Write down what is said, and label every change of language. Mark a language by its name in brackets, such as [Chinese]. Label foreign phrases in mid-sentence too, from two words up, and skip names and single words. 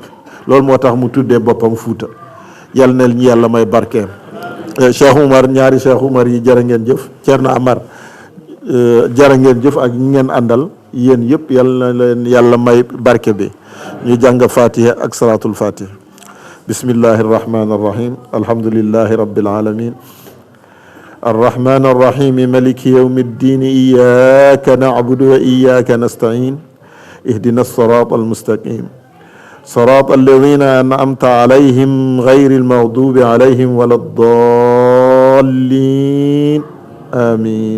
[Wolof] loolu moo tax mu tuddee boppam Fouta. yal na ñu yàlla may barkeem. Cheikh Oumar, ñaari Cheikh Oumar yi jërë ngeen jëf. Thierno Amar jërë ngeen jëf ak ñi ngeen àndal yéen yëpp yal na leen yàlla may barke bi. ñu jàng Fatiha ak salaatul Fatiha. [Arabic] بسم الله الرحمن الرحيم. الحمد لله رب العالمين. الرحمن الرحيم ملك يوم الدين إياك نعبد وإياك نستعين اهدنا الصراط المستقيم صراط الذين أنعمت عليهم غير المغضوب عليهم ولا الضالين آمين.